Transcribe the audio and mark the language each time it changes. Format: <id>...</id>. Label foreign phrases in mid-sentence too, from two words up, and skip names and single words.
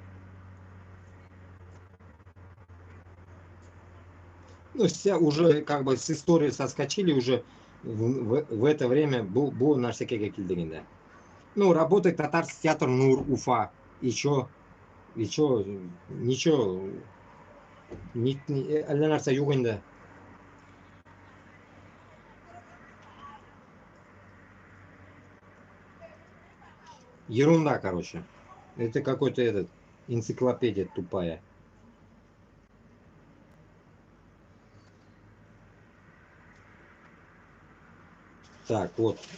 <ru>Ну, все уже как бы с истории соскочили уже в это время был на всякие какие-то. Ну, работает татарский театр Нур, Уфа. И чё? Ничего.</ru> <tt>Әллә нәрсә юк инде.</tt> <ru>Ерунда, короче. Это какой-то энциклопедия тупая. Так, вот.</ru>